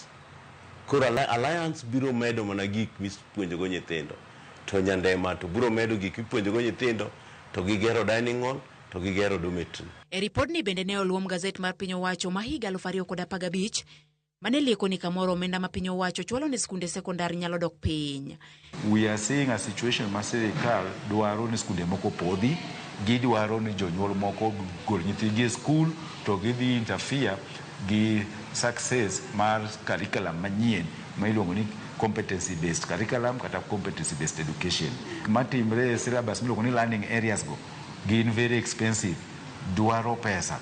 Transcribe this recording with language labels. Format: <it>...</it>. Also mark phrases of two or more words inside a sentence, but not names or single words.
<luo>Koro alliance biro medo mana gik mipuonjogo nyithindo to nyandema to biro medo gik mipuonjogo nyithindo to gigero</luo> <en>dining hall</en> <luo>to gigero dormitory. E ripodni bende ne oluom gazet mar piny owacho ma higa 2015 mane lieko ni kamoro omenda ma piny owacho chwalo ne skunde sekondar nyalo dok piny.</luo> <en>We are seeing a situation</en> <luo>ma sirikal dwaro ni skunde moko podhi, gidwaro ni jonyuol moko gol nyithigi e skul to gidhi interfere gi success mar curriculum manyien ma iluongo ni</luo> <en>competency based curriculum</en> <luo>kata</luo> <en>competency based education.</en> <luo>Matimre e syllabus miluongo ni</luo> <en>learning areas</en> <luo>go gin</luo> <en>very expensive,</en> <luo>dwaro pesa.</luo>